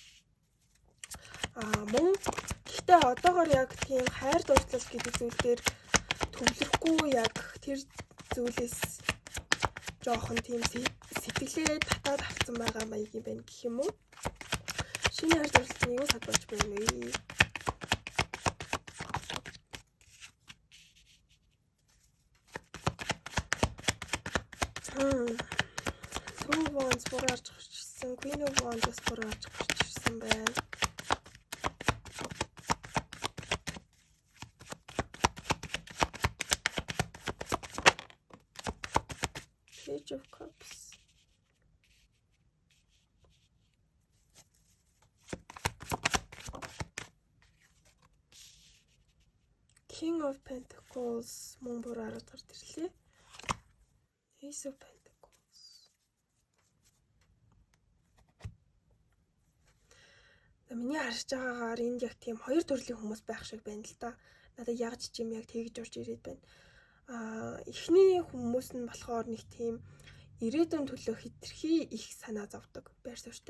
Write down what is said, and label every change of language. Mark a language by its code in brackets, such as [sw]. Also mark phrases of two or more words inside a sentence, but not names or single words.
[mn] Мөн гэхдээ одоогоор яг тийм хайр дурлал гэдэг зүйл дээр төвлөрөхгүй яг тэр зүйлээс жоохон тийм сэтгэлээ татаад авсан байгаа маяг юм байна гэх юм уу? Шинэ хайр дурлалд нь юу таад болж байна вэ? Two of Wands буруу орж гарч ирсэн. Queen of Wands бас буруу орж гарч ирсэн байна. Page of Cups. King of Pentacles мөн буруу орж гарч ирлээ. Ace of Pentacles. Миний харж байгаагаар энд яг тийм хоёр төрлийн хүмүүс байх шиг байна л да. Надад яг ч юм яг тэгж орж ирээд байна. Эхний хүмүүс нь болохоор нэг тийм ирээдүйн төлөө хитрхи их санаа зовдөг байр суурьтай.